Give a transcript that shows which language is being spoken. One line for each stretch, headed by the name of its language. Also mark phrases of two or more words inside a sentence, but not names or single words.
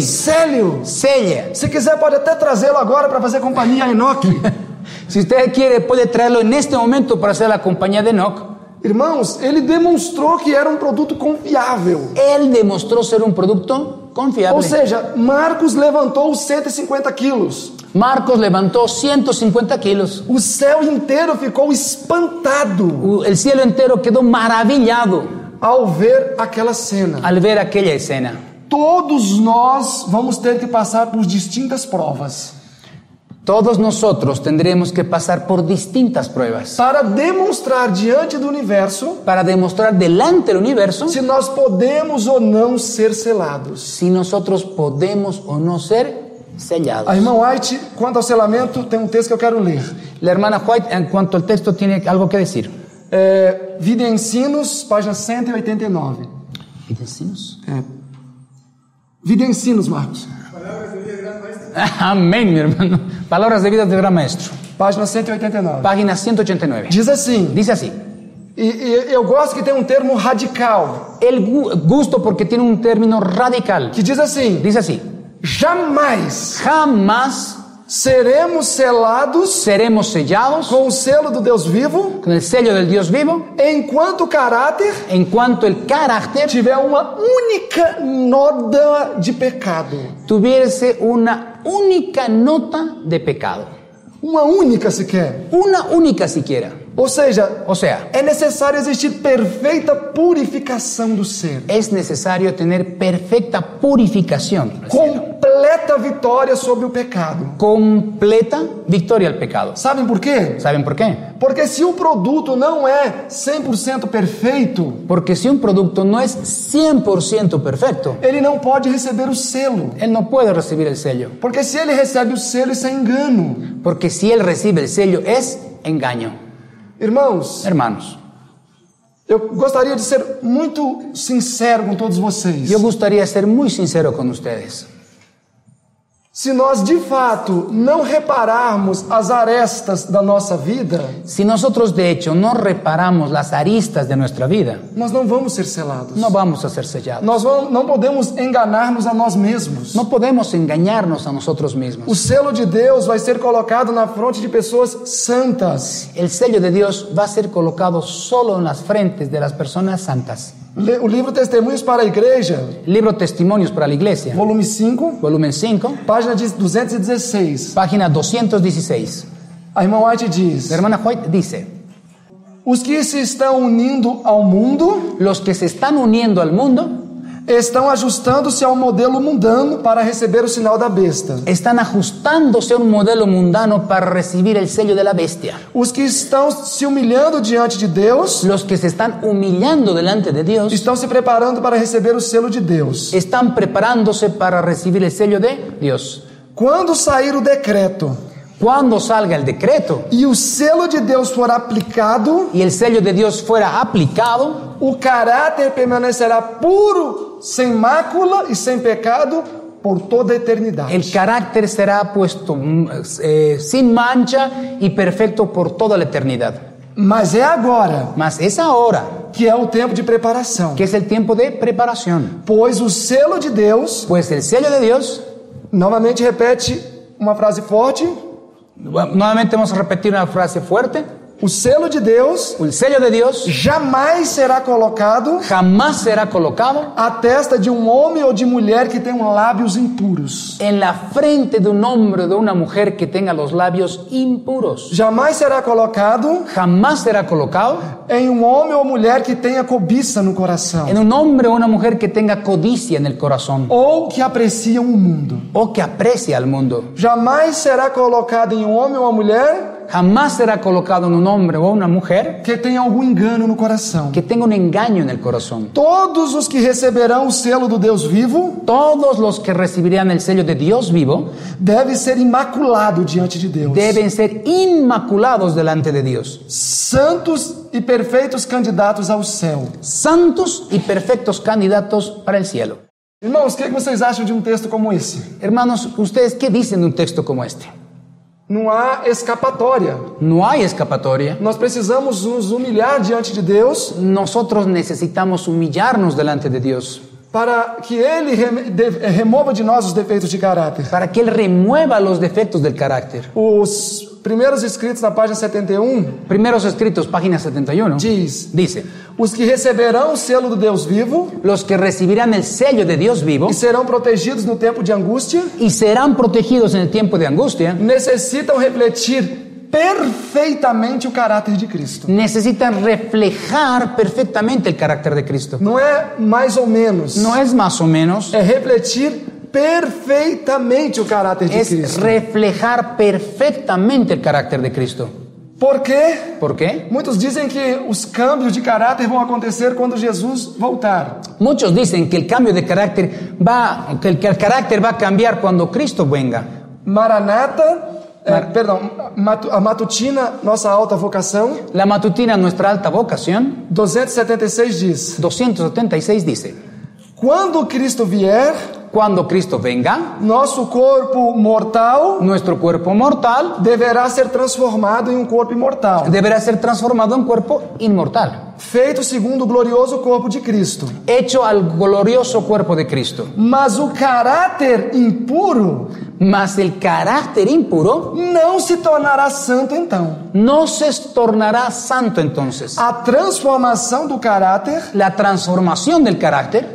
Portuguese: Célio. Sella. Se quiser pode até trazê-lo agora para fazer companhia a Enoque.
Spanish: Si usted quiere, puede traerlo en este momento para hacer la compañía de Enoch.
Portuguese: Irmãos, ele demonstrou que era um produto confiável.
Spanish: Él demostró ser un producto confiable.
Portuguese: Ou seja, Marcos levantou os 150 quilos.
Spanish: Marcos levantó 150 kilos.
Portuguese: O céu inteiro ficou espantado
Spanish: El cielo entero quedó maravillado
Portuguese: ao ver aquela cena.
Spanish: al ver aquella escena.
Portuguese: Todos nós vamos ter que passar por distintas provas
Spanish: Todos nosotros tendremos que pasar por distintas pruebas
Portuguese: para demonstrar diante do universo
Spanish: para demostrar delante del universo
Portuguese: se nós podemos ou não ser selados.
Spanish: si nosotros podemos o no ser sellados.
Portuguese: A irmã White, quanto ao selamento, tem um texto que eu quero ler.
Spanish: La hermana White, en cuanto al texto, tiene algo que decir.
Portuguese: Vida e Ensinos, página 189.
Spanish: Vida e Ensinos, Marcos. Amén, mi hermano. Palabras de vida del gran maestro.
Portuguese: Página 189.
Spanish: Página 189.
Portuguese: Diz assim,
Spanish: Dice así.
Portuguese: e eu gosto que tem um termo radical,
Spanish: El gusto porque tiene un término radical.
Portuguese: que diz assim,
Spanish: Dice así.
Portuguese: jamais
Spanish: Jamás
Portuguese: seremos selados
Spanish: seremos sellados
Portuguese: com o selo do Deus vivo,
Spanish: con el sello del Dios vivo
Portuguese: enquanto o caráter
Spanish: en cuanto el carácter
Portuguese: tiver uma única nota de pecado.
Spanish: tuviese una única nota de pecado.
Portuguese: Uma única sequer.
Spanish: Una única siquiera.
Portuguese: Ou seja,
Spanish: O sea,
Portuguese: é necessário existir perfeita purificação do ser.
Spanish: es necesario tener perfecta purificación.
Portuguese: Completa vitória sobre o pecado.
Spanish: Completa victoria al pecado.
Portuguese: Sabem por quê?
Spanish: ¿Saben por qué?
Portuguese: Porque se o produto não é 100% perfeito,
Spanish: Porque si un producto no es 100% perfecto,
Portuguese: ele não pode receber o selo.
Spanish: él no puede recibir el sello.
Portuguese: Porque se ele recebe o selo, isso é engano.
Spanish: Porque si él recibe el sello, es engaño.
Portuguese: Irmãos,
Spanish: Hermanos,
Portuguese: eu gostaria de ser muito sincero com todos vocês.
Spanish: yo gustaría ser muy sincero con ustedes.
Portuguese: Se nós de fato não repararmos as arestas da nossa vida,
Spanish: Si nosotros de hecho no reparamos las aristas de nuestra vida,
Portuguese: nós não vamos ser selados.
Spanish: no vamos a ser sellados.
Portuguese: Não podemos enganar-nos a nós mesmos.
Spanish: No podemos engañarnos a nosotros mismos.
Portuguese: O selo de Deus vai ser colocado na fronte de pessoas santas.
Spanish: El sello de Dios va a ser colocado solo en las frentes de las personas santas.
Portuguese: O livro Testemunhos para a Igreja,
Spanish: Libro Testimonios para la Iglesia,
Portuguese: volume 5,
Spanish: volumen 5,
Portuguese: página 216.
Spanish: página 216.
Portuguese: A irmã White diz:
Spanish: La hermana White dice:
Portuguese: os que se estão unindo ao mundo
Spanish: los que se están uniendo al mundo
Portuguese: estão ajustando-se ao modelo mundano para receber o sinal da besta.
Spanish: están ajustándose a un modelo mundano para recibir el sello de la bestia.
Portuguese: Os que estão se humilhando diante de Deus
Spanish: Los que se están humillando delante de Dios
Portuguese: estão se preparando para receber o selo de Deus.
Spanish: están preparándose para recibir el sello de Dios.
Portuguese: Quando sair o decreto
Spanish: Cuando salga el decreto
Portuguese: e o selo de Deus for aplicado,
Spanish: y el sello de Dios fuera aplicado,
Portuguese: o caráter permanecerá puro, sem mácula e sem pecado por toda a eternidade.
Spanish: el carácter será puesto sin mancha y perfecto por toda la eternidad.
Portuguese: Mas é agora
Spanish: Mas es ahora
Portuguese: que é o tempo de preparação,
Spanish: que es el tiempo de preparación.
Portuguese: pois o selo de Deus,
Spanish: Pues el sello de Dios,
Portuguese: novamente repete uma frase forte,
Spanish: nuevamente vamos a repetir una frase fuerte,
Portuguese: o selo de Deus
Spanish: el sello de Dios
Portuguese: jamais será colocado
Spanish: jamás será colocado
Portuguese: à testa de um homem ou de mulher que tenham lábios impuros.
Spanish: en la frente de un hombre o de una mujer que tenga los labios impuros.
Portuguese: Jamais será colocado
Spanish: Jamás será colocado
Portuguese: em um homem ou mulher que tenha cobiça no coração,
Spanish: en un hombre o una mujer que tenga codicia en el corazón
Portuguese: ou que apreciam o mundo.
Spanish: o que aprecia al mundo.
Portuguese: Jamais será colocado em um homem ou uma mulher
Spanish: Jamás será colocado en un hombre o una mujer
Portuguese: que tenha algum engano no coração.
Spanish: que tenga un engaño en el corazón.
Portuguese: Todos os que receberão o selo do Deus vivo
Spanish: Todos los que recibirían el sello de Dios vivo
Portuguese: devem ser imaculados diante de Deus,
Spanish: deben ser inmaculados delante de Dios,
Portuguese: santos e perfeitos candidatos ao céu.
Spanish: santos y perfectos candidatos para el cielo.
Portuguese: Irmãos, o que vocês acham de um texto como esse?
Spanish: Hermanos, ¿ustedes qué dicen de un texto como este?
Portuguese: Não há escapatória.
Spanish: No hay escapatoria.
Portuguese: Nós precisamos nos humilhar diante de Deus
Spanish: Nosotros necesitamos humillarnos delante de Dios
Portuguese: para que Ele remova de nós os defeitos de caráter.
Spanish: para que Él remueva los defectos del carácter.
Portuguese: Os primeiros escritos na página 71
Spanish: Primeros escritos, página 71, dice:
Portuguese: os que receberão o selo do Deus vivo
Spanish: los que recibirán el sello de Dios vivo
Portuguese: e serão protegidos no tempo de angústia
Spanish: y serán protegidos en el tiempo de angustia,
Portuguese: necessitam refletir perfeitamente o caráter de Cristo.
Spanish: necesitan reflejar perfectamente el carácter de Cristo.
Portuguese: Não é mais ou menos,
Spanish: No es más o menos,
Portuguese: é refletir perfeitamente o caráter de
Spanish: es
Portuguese: Cristo.
Spanish: reflejar perfectamente el carácter de Cristo.
Portuguese: Por quê?
Spanish: ¿Por qué?
Portuguese: Muitos dizem que os câmbios de caráter vão acontecer quando Jesus voltar.
Spanish: Muchos dicen que el cambio de carácter que el carácter va a cambiar cuando Cristo venga.
Portuguese: Maranata, a matutina, nossa alta vocação,
Spanish: La matutina, nuestra alta vocación,
Portuguese: 276 diz:
Spanish: 276 dice:
Portuguese: quando Cristo vier,
Spanish: cuando Cristo venga,
Portuguese: nosso corpo mortal
Spanish: nuestro cuerpo mortal
Portuguese: deverá ser transformado em um corpo imortal,
Spanish: deberá ser transformado en cuerpo inmortal,
Portuguese: feito segundo o glorioso corpo de Cristo.
Spanish: hecho al glorioso cuerpo de Cristo.
Portuguese: Mas o caráter impuro
Spanish: Mas el carácter impuro
Portuguese: não se tornará santo então.
Spanish: no se tornará santo entonces.
Portuguese: A transformação do caráter
Spanish: La transformación del carácter